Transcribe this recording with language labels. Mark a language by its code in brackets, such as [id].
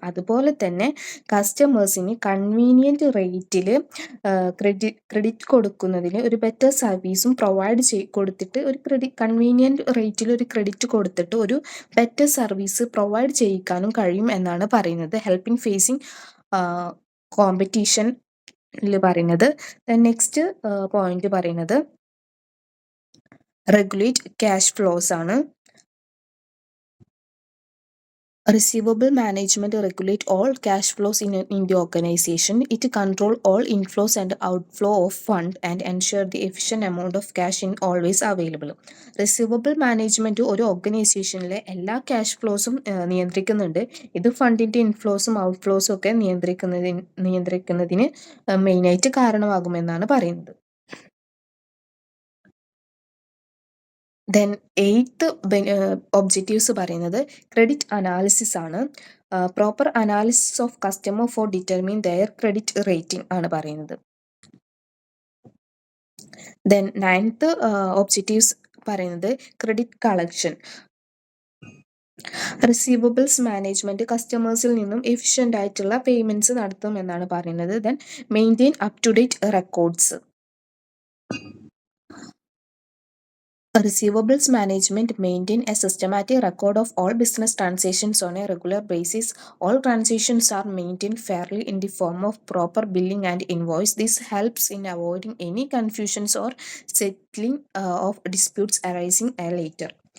[ml] അതുപോലെ തന്നെ കസ്റ്റമേഴ്സിന് കൺവീനിയൻറ്റ് റേറ്റിൽ ക്രെഡിറ്റ് കൊടുക്കുന്നതിന് ഒരു ബെറ്റർ സർവീസും കൊടുത്തിട്ട് ഒരു കൺവീനിയൻറ്റ് റേറ്റിൽ ഒരു ക്രെഡിറ്റ് കൊടുത്തിട്ട് ഒരു ബെറ്റർ സർവീസ് പ്രൊവൈഡ് ചെയ്യിക്കാനും കഴിയും എന്നാണ് പറയുന്നത്. ഹെൽപ്പ് ഇൻ ഫേസിങ് കോമ്പറ്റീഷനിൽ പറയുന്നത്. നെക്സ്റ്റ് പോയിന്റ് പറയുന്നത് റെഗുലേറ്റ് ക്യാഷ് ഫ്ലോസ് ആണ്. [en] Receivable management regulate all cash flows in the organization. It control all inflows and outflow of fund and ensure the efficient amount of cash in always available. [ml] Receivable management ഒരു ഓർഗനൈസേഷനിലെ എല്ലാ cash ഫ്ലോസും നിയന്ത്രിക്കുന്നുണ്ട്. ഇത് ഫണ്ടിൻ്റെ ഇൻഫ്ലോസും ഔട്ട്ഫ്ലോസും ഒക്കെ നിയന്ത്രിക്കുന്നതിന് മെയിനായിട്ട് കാരണമാകുമെന്നാണ് പറയുന്നത്. Then eighth objectives പറയുന്നത് credit analysis ആണ്. [en] proper analysis of customer for determine their credit rating [ml] ആണ് പറയുന്നത്. ദെൻ നയൻത്ത് ഒബ്ജക്റ്റീവ്സ് പറയുന്നത് ക്രെഡിറ്റ് കളക്ഷൻ. റിസീവബിൾസ് മാനേജ്മെൻറ്റ് കസ്റ്റമേഴ്സിൽ നിന്നും എഫിഷ്യൻ്റ് ആയിട്ടുള്ള പേയ്മെൻറ്റ്സ് നടത്തും എന്നാണ് പറയുന്നത്. [en] Then maintain up to date records. Receivables management maintain a systematic record of all business transactions on a regular basis. All transactions are maintained fairly in the form of proper billing and invoice. This helps in avoiding any confusions or settling of disputes arising later.